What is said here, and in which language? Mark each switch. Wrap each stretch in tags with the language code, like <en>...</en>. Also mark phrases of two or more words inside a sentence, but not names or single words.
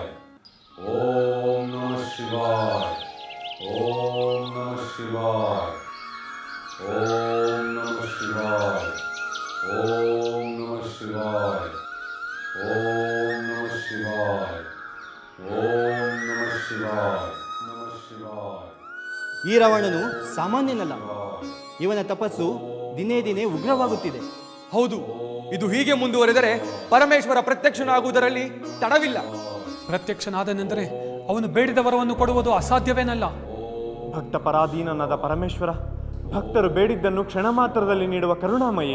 <sa>ಓಂ ನಮಃ ಶಿವಾಯ. ಓಂ ನಮಃ ಶಿವಾಯ. ಓಂ ನಮಃ ಶಿವಾಯ. ಓಂ ನಮಃ ಶಿವಾಯ. ಓಂ ನಮಃ ಶಿವಾಯ. ಓಂ ನಮಃ ಶಿವಾಯ. ನಮಃ ಶಿವಾಯ.</sa> <kn>ಈ ರಾವಣನು ಸಾಮಾನ್ಯನಲ್ಲ. ಇವನ ತಪಸ್ಸು ದಿನೇ ದಿನೇ ಉಗ್ರವಾಗುತ್ತಿದೆ. ಹೌದು, ಇದು ಹೀಗೆ ಮುಂದುವರೆದರೆ ಪರಮೇಶ್ವರ ಪ್ರತ್ಯಕ್ಷನಾಗುವುದರಲ್ಲಿ ತಡವಿಲ್ಲ. ಪ್ರತ್ಯಕ್ಷನಾದನೆಂದರೆ ಅವನು ಬೇಡಿದ ವರವನ್ನು ಕೊಡುವುದು ಅಸಾಧ್ಯವೇನಲ್ಲ. ಭಕ್ತ ಪರಾಧೀನನಾದ ಪರಮೇಶ್ವರ ಭಕ್ತರು ಬೇಡಿದ್ದನ್ನು ಕ್ಷಣ ಮಾತ್ರದಲ್ಲಿ ನೀಡುವ ಕರುಣಾಮಯಿ.</kn>